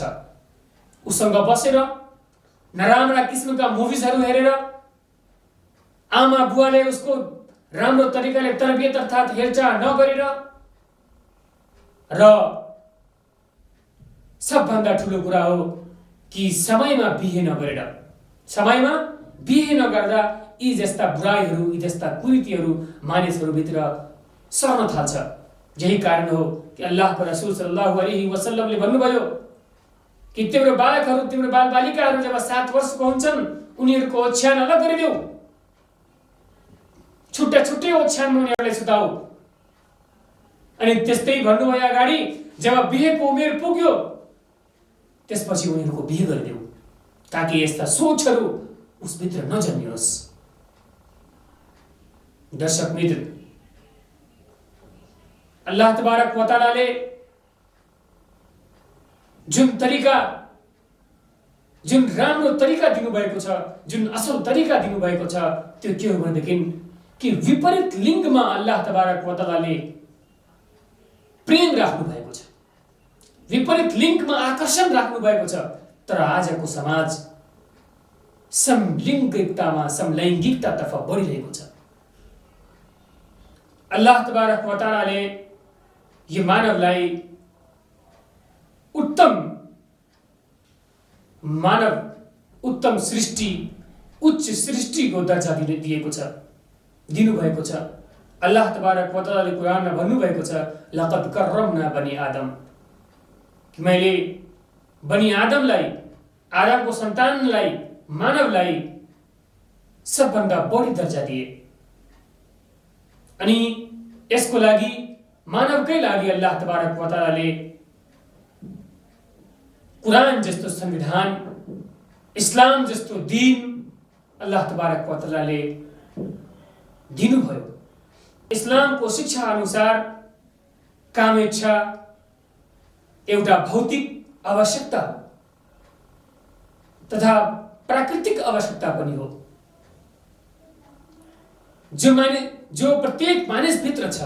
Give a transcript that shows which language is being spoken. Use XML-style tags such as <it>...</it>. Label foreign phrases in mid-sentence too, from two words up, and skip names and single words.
<ne>उसँग बसेर नराम्रा किसिमका मुभिजहरू हेरेर, आमा बुवाले उसको राम्रो तरिकाले तरबियत अर्थात् हेरचाह नगरेर र सबभन्दा ठुलो कुरा हो कि समयमा बिहे नगरेर, समयमा बिहे नगर्दा यी जस्ता बुराइहरू, यी जस्ता कुरीतिहरू मानिसहरूभित्र सर्न थाल्छ। यही कारण हो कि अल्लाहको रसूल</ne> <ar>صلى الله عليه وسلم</ar> <ne>भन्नुभयो कि तिम्रो बालकहरू, तिम्रो बालबालिकाहरू जब 7 वर्षको हुन्छन् उनीहरूको ओछ्यान अलग गरिदेऊ, छुट्टा छुट्टै ओछ्यानमा उनीहरूलाई सुताऊ। अनि त्यस्तै भन्नुभयो अगाडि जब बिहेको उमेर पुग्यो त्यसपछि उनीहरूको बिहे गरिदेऊ, ताकि यस्ता सोचहरू उसभित्र नजन्मियोस्। दर्शक मित्र,</ne> <ar>الله تبارك وتعالى</ar> <ne>जुन तरिका, जुन राम्रो तरिका दिनुभएको छ, जुन असल तरिका दिनुभएको छ, त्यो के हो भनेदेखि कि विपरीत लिङ्गमा</ne> <ar>الله تبارك وتعالى</ar> <ne>प्रेम राख्नु भएको छ, विपरीत लिङ्गमा आकर्षण राख्नु भएको छ। तर आजको समाज समलिङ्गिकतामा, समलैङ्गिकतातर्फ बढिरहेको छ।</ne> <ar>الله تبارك وتعالى</ar> <ne>यो मानवलाई उत्तम सृष्टि, उच्च सृष्टिको दर्जा दिएको छ, दिनुभएको छ।</ne> <ar>الله تبارك وتعالى</ar> <ne>कुरानमा भन्नुभएको छ,</ne> <ar>لقد كرمنا بني آدم,</ar> <ne>कि मैले बनी आदमलाई, आदमको सन्तानलाई, मानवलाई सबभन्दा बढी दर्जा दिए। अनि यसको लागि, मानवकै लागि</ne> <ar>الله تبارك وتعالى</ar> <ne>कुरान जस्तो संविधान, इस्लाम जस्तो दीन</ne> <ar>الله تبارك وتعالى</ar> <ne>दिनुभयो। इस्लामको शिक्षा अनुसार कामेच्छा एउटा भौतिक आवश्यकता तथा प्राकृतिक आवश्यकता पनि हो, जो प्रत्येक मानिसभित्र छ।</ne>